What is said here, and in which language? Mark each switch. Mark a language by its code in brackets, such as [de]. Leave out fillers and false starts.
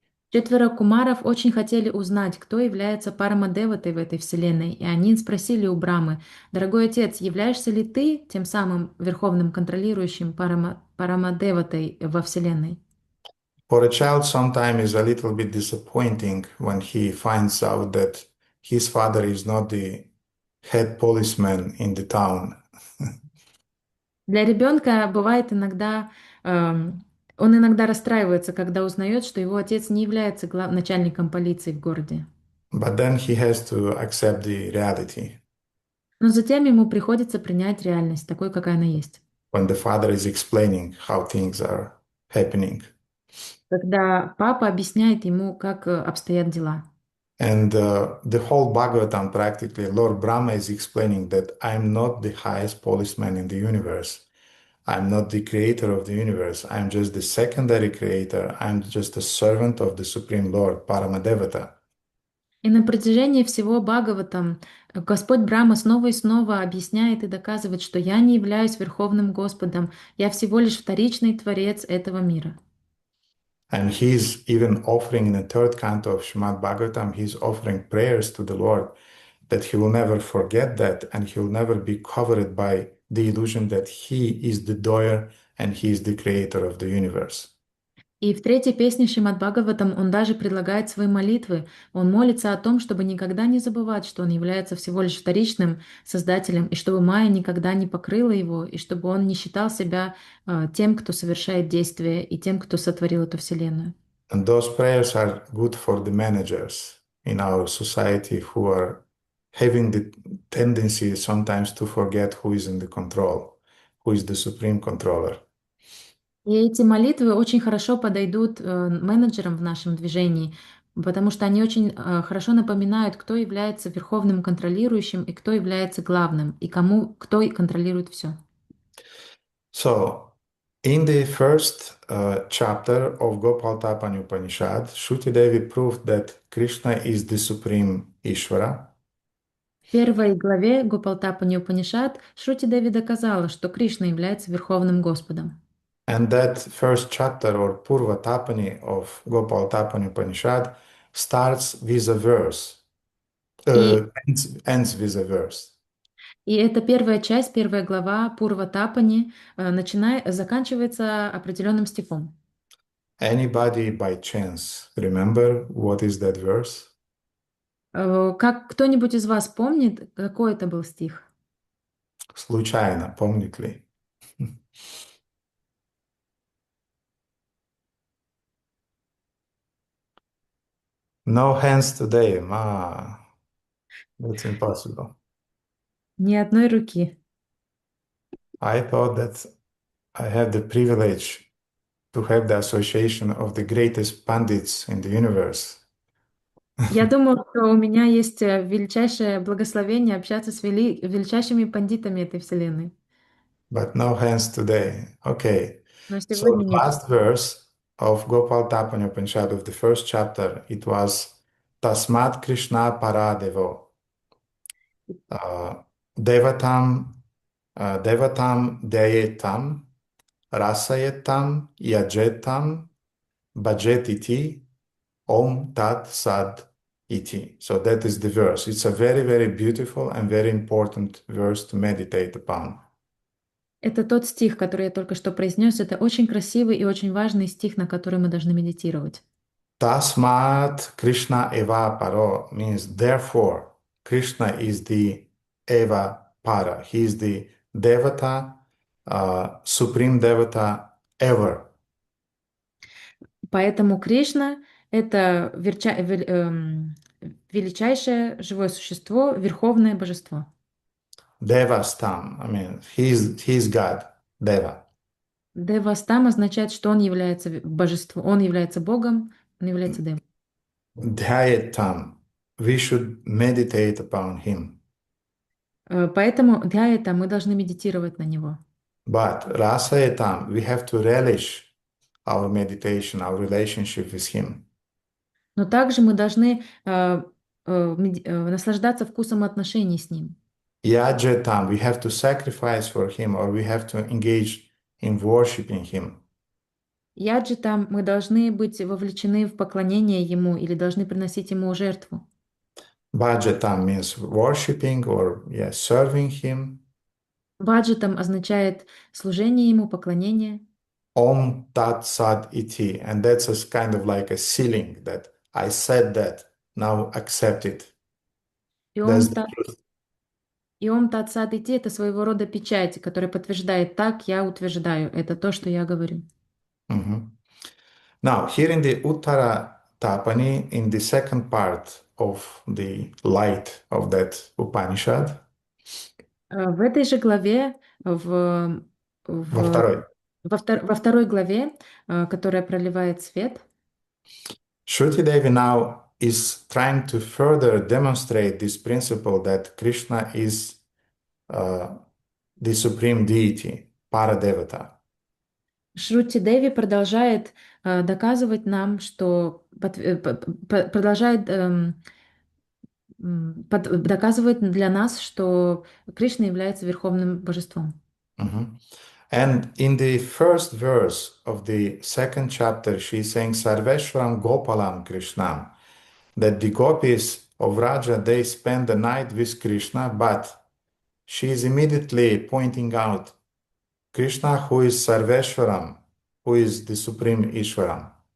[ru] Четверо кумаров очень хотели узнать, кто является Парамадеватой в этой вселенной, и они спросили у Брамы: «Дорогой отец, являешься ли ты тем самым верховным контролирующим Парамадеватой во вселенной?» [en] For a child, sometimes is a little bit disappointing when he finds out that his father is not the head policeman in the town. [ru] Для ребенка бывает иногда, он иногда расстраивается, когда узнает, что его отец не является начальником полиции в городе. [en] But then he has to accept the reality [ru] Но затем ему приходится принять реальность такой, какая она есть. [en] when the father is explaining how things are happening. [ru] Когда папа объясняет ему, как обстоят дела. [en] And the whole Bhagavatam, practically, Lord Brahma is explaining that I'm not the highest policeman in the universe. I'm not the creator of the universe. I'm just the secondary creator. I'm just a servant of the Supreme Lord, Paramadevata. [ru] И на протяжении всего Бхагаватам Господь Брахма снова и снова объясняет и доказывает, что я не являюсь Верховным Господом, я всего лишь вторичный творец этого мира. [en] And he's even offering in the third canto of Srimad Bhagavatam, he's offering prayers to the Lord that he will never forget that and he will never be covered by the illusion that he is the doer and he is the creator of the universe. [ru] И в третьей песне Шримад Бхагаватам он даже предлагает свои молитвы. Он молится о том, чтобы никогда не забывать, что он является всего лишь вторичным создателем, и чтобы Майя никогда не покрыла его, и чтобы он не считал себя тем, кто совершает действия, и тем, кто сотворил эту вселенную. [en] And those prayers are good for the managers in our society who are having the tendency sometimes to forget who is in the control, who is the supreme controller. [ru] И эти молитвы очень хорошо подойдут менеджерам в нашем движении, потому что они очень хорошо напоминают, кто является верховным контролирующим и кто является главным, и кто и контролирует все. [en] So, in the first chapter of Gopalatapani Upanishad, Shruti Devi proved that Krishna is the supreme Ishvara. [ru] В первой главе Гопалтапани Упанишад Шрути Деви доказала, что Кришна является Верховным Господом. [en] And that first chapter or Purva Tapani of Gopalatapani Upanishad starts with a verse, [ru] И, [en] ends with a verse. [ru] и эта первая часть, первая глава Пурва Тапани заканчивается определенным стихом. [en] Anybody by chance remember what is that verse? [ru] Как кто-нибудь из вас помнит, какой это был стих? Случайно, помнит ли? [en] No hands today. That's impossible. [ru] Ни одной руки. [en] I thought that I have the privilege to have the association of the greatest pandits in the universe. [ru] Я думаю, что у меня есть величайшее благословение общаться с величайшими пандитами этой вселенной. [en] But no hands today. Okay. [ru] Но [en] So [ru] сегодня [en] the [ru] нет. [en] last verse of Gopal Tapani Upanishad of the first chapter, it was [sa] Tasmat Krishna Paradevo. Devatam Devatam Deyetam Rasayetam Yajetam Bhajetiti Om Tat Sad Iti. [en] So that is the verse. It's a very, very beautiful and very important verse to meditate upon. [ru] Это тот стих, который я только что произнес. Это очень красивый и очень важный стих, на который мы должны медитировать. [sa] Tasmat Krishna Eva Paro [en] means therefore Krishna is the Eva Para. He is the Devata supreme devata ever. [ru] Поэтому Кришна — это величайшее живое существо, верховное божество. [en] Devastam, I mean, he's God, Deva. [ru] Девастам означает, что он является божеством, он является Богом, он является Девой. [en] Dhyatam, we should meditate upon him. [ru] Поэтому для этого мы должны медитировать на него. [en] But rasayatam, we have to relish our meditation, our relationship with him. [ru] Но также мы должны наслаждаться вкусом отношений с ним. [en] Yajatam, we have to sacrifice for him or we have to engage in worshiping him. [ru] Яджитам мы должны быть вовлечены в поклонение ему или должны приносить ему жертву. [en] Bhajatam means worshiping or serving him. [ru] Ваджитам означает служение ему, поклонение. [en] Om Tat Sat Iti, and that's a kind of like a sealing that I said that, now accept it. [ru] И [en] That's [ru] Ом [en] the truth. [ru] Тат Сат Ити — это своего рода печать, которая подтверждает: так, я утверждаю, это то, что я говорю. Mhm. [en] Now, here in the Uttara Tapani, in the second part of the light of that Upanishad, [ru] В этой же главе, во в, второй, во второй главе, которая проливает свет, [en] Shruti Devi now is trying to further demonstrate this principle that Krishna is the supreme deity, Paradevata. [ru] Шрути Деви продолжает доказывать нам, что продолжает доказывает для нас, что Кришна является верховным божеством. Mhm. [en] And in the first verse of the second chapter, she's saying [sa] Sarveshwaram Gopalam Krishnam, [en] that the gopis of Raja, they spend the night with Krishna, but she is immediately pointing out Krishna, who is Sarveshwaram, who is the supreme Ishwaram.